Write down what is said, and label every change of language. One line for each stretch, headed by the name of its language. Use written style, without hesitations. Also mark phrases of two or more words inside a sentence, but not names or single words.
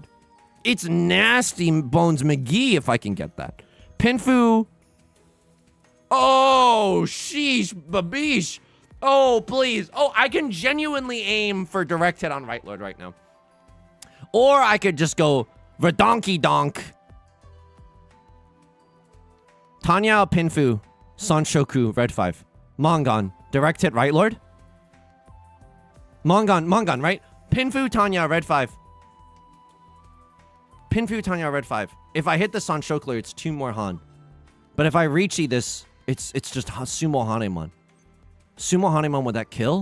English: It's nasty Bones McGee if I can get that. Pinfu. Oh, sheesh, babish. Oh, please. Oh, I can genuinely aim for direct hit on right lord right now. Or I could just go Verdonky Donk.
Japanese: 断么 平和.
English: Sanshoku, red 5. Mongon, direct hit right lord. Mongon, right?
Japanese: 平和、断么,
English: red 5.
Japanese: 平和、断么,
English: red 5. If I hit the Sanshokler, it's 2 more Han. But if I Riichi this, it's just
Japanese: ツモ 跳満. ツモ 跳満
English: with that kill?